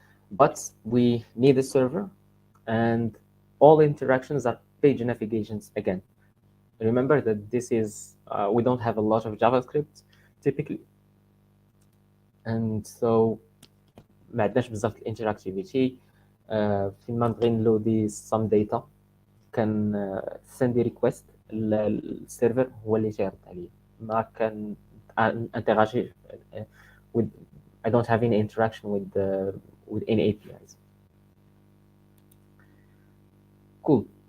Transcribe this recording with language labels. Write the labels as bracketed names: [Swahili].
[English] But we need a server, and all interactions are page navigations again. Remember that this is we don't have a lot of JavaScript typically, and so [Arabic] ما عندناش بزاف الانتراكتيفيتي. فين ما نبغي نلودي [English] some data [Arabic] كان [English] send request [Arabic] للسيرفر هو اللي تيرد عليه. ما كان انتراجي [English] with I don't have any interaction with any APIs. Cool.